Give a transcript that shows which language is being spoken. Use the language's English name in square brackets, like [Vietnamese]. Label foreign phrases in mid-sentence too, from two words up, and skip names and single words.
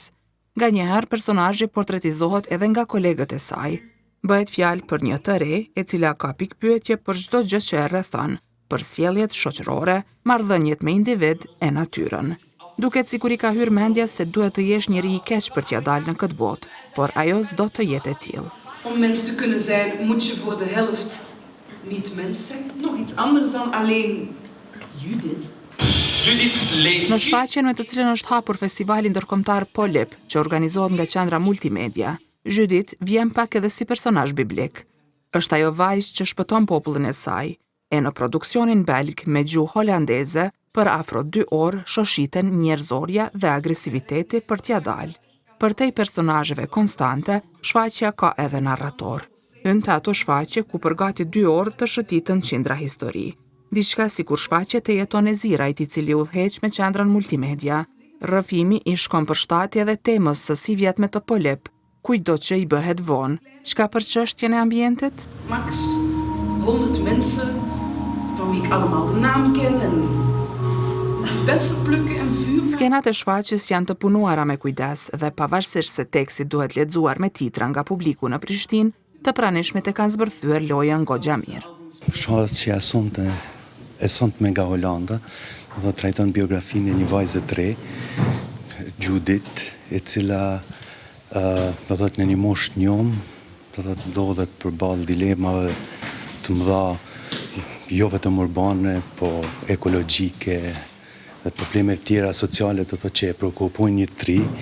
[Albanian] Nganjëherë personazhi portretizohet edhe nga kolegët e saj. Bëhet fjalë për një të re, e cila ka pikpyetje për çdo gjë që e rrethon, për sjelljet shoqërore, marrëdhëniet me individ e natyrën. Duket sikur i ka hyrë mendja se duhet të jesh njëri i keq për t'ja dalë në këtë botë, por ajo s'do të jetë e tillë. [Dutch] Om mens te kunnen zijn, moet je voor de helft niet mens zijn. Nog iets anders dan alleen Judith. [Albanian] Në shfaqjen me të cilën është hapur festivali ndërkombëtar Polip, që organizohet nga Qendra Multimedia, Judith vjen pak edhe si personazh biblik. Është ajo vajzë që shpëton popullin e saj, e në produksionin belg me gjuhë holandeze, për afro 2 orë shoshiten njerëzorja dhe agresiviteti për t'ja dalë. Për te personazheve konstante, shfaqja ka edhe narrator. Hyn te ato shfaqje ku për gati 2 orë të shëtitën qindra histori. Diçka sikur shfaqje të jeton e Zirajt, i cili udhëheq me Qendrën Multimedia. Rrëfimi i shkon përshtatje edhe temës së si vjetme të Polip, kujdo që i bëhet vonë, çka për çështjen e ambientit? [Dutch] Max, 100 mensen, van wie ik allemaal de naam ken en bessen plukken en vuur. [Albanian] Skenat e shfaqjes janë të punuara me kujdes dhe pavarësisht se teksti duhet lexuar me titra nga publiku në Prishtinë, të pranishmit e kanë zbërthyer lojën goxha mirë. Shfaqja e sonte me nga Holanda, do të trajton biografinë e një vajze të re, Judith, e cila do të thotë në një moshë të njom, do të thotë ndodhet përballë dilemave të mëdha, jo vetëm urbane, po ekologjike, dhe probleme tjera sociale, do të thotë që e shqetësojnë një tri,